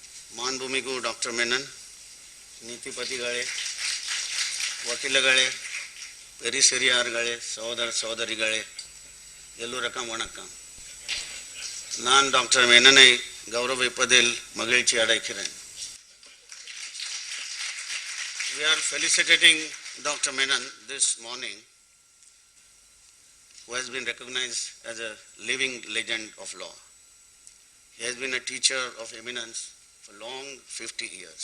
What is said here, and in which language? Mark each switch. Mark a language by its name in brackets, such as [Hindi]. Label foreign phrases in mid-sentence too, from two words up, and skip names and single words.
[Tamil] மாண்புமிகு டாக்டர் மெனன், நீதிபதிகளே, வக்கீல்களே, பெரிசெரியார்களே, சகோதர சகோதரிகளே, எல்லோருக்கும் வணக்கம். நான் டாக்டர் மெனனை கௌரவிப்பதில் மகிழ்ச்சி அடைகிறேன். [English] We are felicitating Dr. Menon this morning, who has been recognized as a living legend of law. He has been a teacher of eminence for long 50 years.